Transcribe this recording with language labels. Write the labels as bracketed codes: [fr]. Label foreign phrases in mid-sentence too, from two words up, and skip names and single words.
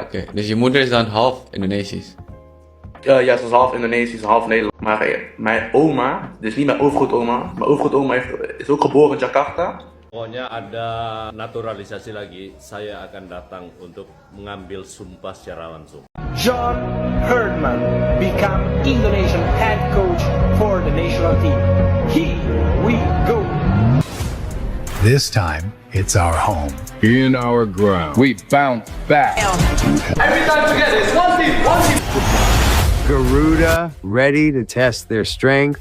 [nl] Oké, dus je moeder is dan half Indonesisch. Ja, ze is half Indonesisch, half Nederlands. Maar mijn oma, dus niet mijn overgrootoma, mijn overgrootoma is ook geboren in Jakarta. [id] Pokoknya ada naturalisasi lagi, saya akan datang untuk mengambil sumpah secara langsung. [en] John Herdman become Indonesian head coach for the national team. Here we go. This time, it's our home. In our ground. We bounce back. Every time together, it's one team, one team. Garuda ready to test their strength.